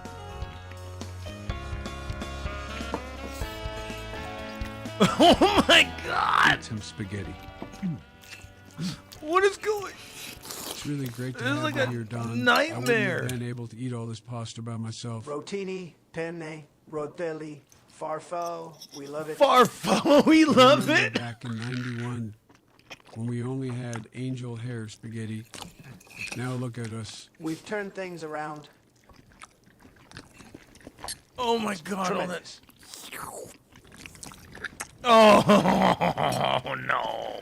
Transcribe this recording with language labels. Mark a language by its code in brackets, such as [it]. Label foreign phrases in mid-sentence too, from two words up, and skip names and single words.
[en] Oh my God! Eat some spaghetti. What is going? It's really great to This is have like you a here, Don. nightmare. I wouldn't have been able to eat all this pasta by myself. Rotini, penne, rotelli, farfo. We love it. Farfo, we love I remember it. Back in '91, when we only had angel hair spaghetti. Now look at us. We've turned things around. Oh my God! Tremendous. Oh no!